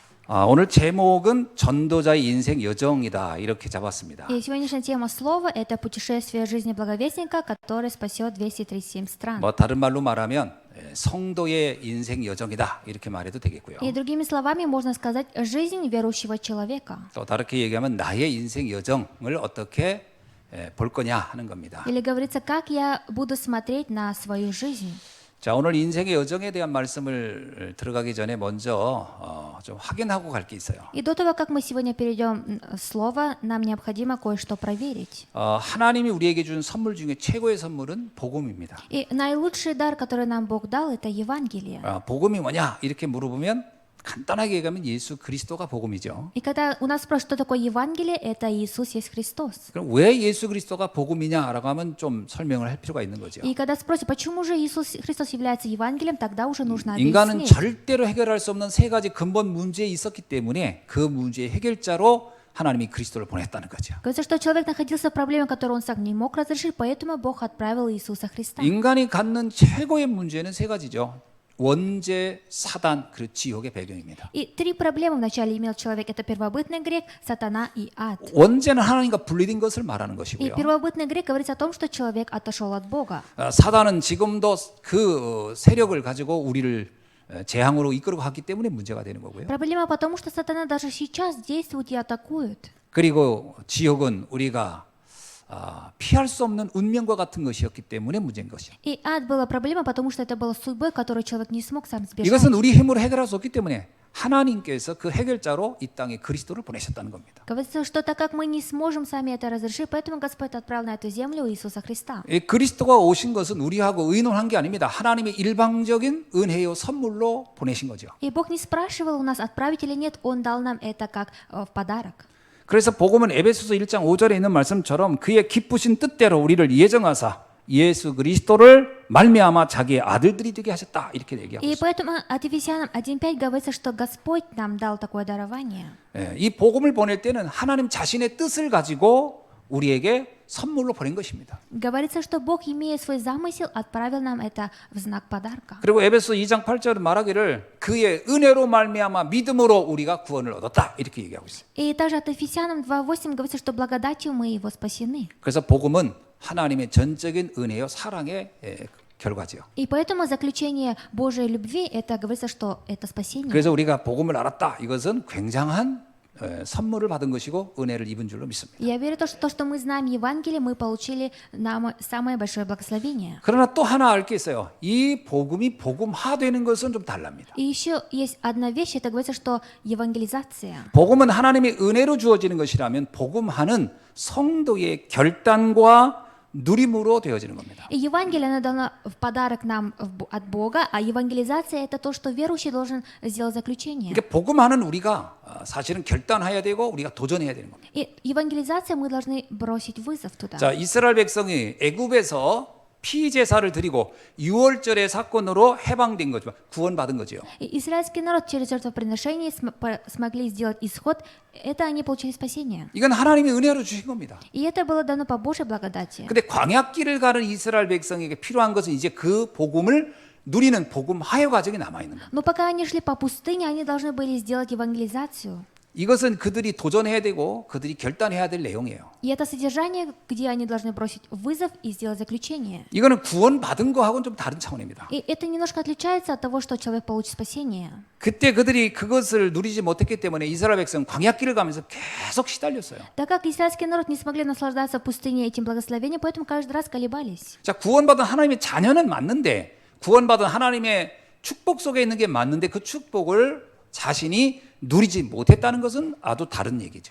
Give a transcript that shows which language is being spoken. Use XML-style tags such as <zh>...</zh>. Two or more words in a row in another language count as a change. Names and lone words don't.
<ko>오늘 제목은 전도자의 인생 여정이다 이렇게 잡았습니다.</ko> <ru>И сегодняшняя тема слова – это путешествие жизни благовестника, который спасет 237 стран.</ru> <ko>다른 말로 말하면 성도의 인생 여정이다 이렇게 말해도 되겠고요.</ko> <ru>И другими словами можно сказать жизнь верующего человека.</ru> <ko>또 다르게 얘기하면 나의 인생 여정을 어떻게 볼 거냐 하는 겁니다.</ko> <ru>Или говорится, как я буду смотреть на свою жизнь.</ru> <ko>자, 오늘 인생의 여정에 대한 말씀을 들어가기 전에 먼저 좀 확인하고 갈 게 있어요.</ko> <ru>И до того, как мы сегодня перейдем в слово, нам необходимо кое-что проверить.</ru> <ko>하나님이 우리에게 준 선물 중에 최고의 선물은 복음입니다.</ko> <ru>И наилучший дар, который нам Бог дал, это Евангелие.</ru> <ko>복음이 뭐냐 이렇게 물어보면 간단하게 얘기하면 예수 그리스도가 복음이죠.</ko> <ru>И когда у нас спрашивают, что такое Евангелие, это Иисус есть Христос.</ru> <ko>그럼 왜 예수 그리스도가 복음이냐라고 하면 좀 설명을 할 필요가 있는 거죠.</ko> <ru>И когда спросят, почему же Иисус Христос является Евангелием, тогда уже нужно</ru> <ko>인간은</ko> <ru>объяснить.</ru> <ko>절대로 해결할 수 없는 세 가지 근본 문제에 있었기 때문에 그 문제의 해결자로 하나님이 그리스도를 보냈다는 거죠.</ko> <ru>Говорится, что человек находился в проблеме, которую он сам не мог разрешить, поэтому Бог отправил Иисуса Христа.</ru> <ko>인간이 갖는 최고의 문제는 세 가지죠. 원죄, 사단, 그리고 지옥의 배경입니다.</ko> <ru>И три проблемы вначале имел человек. Это первобытный грех, сатана и ад.</ru> <ko>원죄는 하나님과 분리된 것을 말하는</ko> <ru>И</ru> <ko>것이고요.</ko> <ru>первобытный грех говорится о том, что человек отошел от Бога.</ru> <ko>사단은 지금도 그 세력을 가지고 우리를 재앙으로 이끌고 갔기 때문에 문제가 되는 거고요.</ko> <ru>Проблема потому, что сатана даже сейчас действует и атакует.</ru> <ko>그리고 지옥은 우리가 피할 수 없는 운명과 같은 것이었기 때문에 문제인 것이죠.</ko> <ru>И ад была проблема, потому что это было судьбой, которую человек не смог сам сбежать.</ru> <ko>이것은 우리 힘으로 해결할 수 없기 때문에 하나님께서 그 해결자로 이 땅에 그리스도를 보내셨다는 겁니다.</ko> <ru>Говорится, что так как мы не сможем сами это разрешить, поэтому Господь отправил на эту землю Иисуса Христа.</ru> <ko>이 그리스도가 오신 것은 우리하고 의논한 게 아닙니다. 하나님의 일방적인 은혜요 선물로 보내신 거죠.</ko> <ru>И Бог не спрашивал у нас, отправить или нет, Он дал нам это как в подарок.</ru> <ko>그래서 복음은 에베소서 1장 5절에 있는 말씀처럼 그의 기쁘신 뜻대로 우리를 예정하사 예수 그리스도를 말미암아 자기의 아들들이 되게 하셨다 이렇게 얘기하고</ko> <ru>И</ru> <ko>있어요.</ko> <ru>поэтому от Ефесянам 1:5 говорится, что Господь нам дал такое дарование.</ru> <ko>이 복음을 보낼 때는 하나님 자신의 뜻을 가지고 우리에게 선물로 보낸 것입니다.</ko> <ru>Говорится, что Бог, имея свой замысел, отправил нам это в знак подарка.</ru> <ko>그리고 에베소 2장 8절은 말하기를 그의 은혜로 말미암아 믿음으로 우리가 구원을 얻었다 이렇게 얘기하고 있어요.</ko> <ru>И также от Ефесянам 2:8 говорится, что благодатью мы его спасены.</ru> <ko>그래서 복음은 하나님의 전적인 은혜요 사랑의 결과지요.</ko> <ru>И поэтому заключение Божьей любви, это говорится, что это спасение.</ru> <ko>그래서 우리가 복음을 알았다. 이것은 굉장한 선물을 받은 것이고 은혜를 입은 줄로 믿습니다.</ko> <ru>Я верю, то, что мы знаем Евангелие, мы получили нам самое большое благословение.</ru> <ko>그러나 또 하나 알 게 있어요. 이 복음이 복음화되는 것은 좀 달랍니다.</ko> <ru>И еще есть одна вещь, это говорится, что евангелизация.</ru> <ko>복음은 하나님의 은혜로 주어지는 것이라면 복음화는 성도의 결단과 누림으로 되어지는 겁니다.</ko> <ru>И Евангелие, оно дано в подарок нам от Бога, а евангелизация – это то, что верующий должен сделать заключение.</ru> <ko>그러니까 복음화는 우리가 사실은 결단해야 되고 우리가 도전해야 되는 겁니다.</ko> <ru>И евангелизация мы должны бросить вызов туда.</ru> <ko>자, 이스라엘 백성이 애굽에서 피제사를 드리고 유월절의 사건으로 해방된 거죠. 구원받은 거죠.</ko> <ru>И израильский народ через жертвоприношение смогли сделать исход, это они получили спасение.</ru> <ko>이건 하나님의 은혜로 주신 겁니다.</ko> <ru>И это было дано по Божьей благодати.</ru> <ko>근데 광야길을 가는 이스라엘 백성에게 필요한 것은 이제 그 복음을 누리는 복음 화해 과정이 남아 있는 겁니다.</ko> <ru>Но пока они шли по пустыне, они должны были сделать евангелизацию.</ru> <ko>이것은 그들이 도전해야 되고 그들이 결단해야 될 내용이에요.</ko> <ru>И это содержание, где они должны бросить вызов и сделать заключение.</ru> <ko>이거는 구원받은 거하고는 좀 다른 차원입니다.</ko> <ru>И это немножко отличается от того, что человек получит спасение.</ru> <ko>그때 그들이 그것을 누리지 못했기 때문에 이스라엘 백성 광야길을 가면서 계속 시달렸어요.</ko> <ru>Так как израильский народ не смогли наслаждаться в пустыне этим благословением, поэтому каждый раз колебались.</ru> <ko>자, 구원받은 하나님의 자녀는 맞는데 구원받은 하나님의 축복 속에 있는 게 맞는데 그 축복을 자신이 누리지 못했다는 것은 아주 다른 얘기죠.</ko>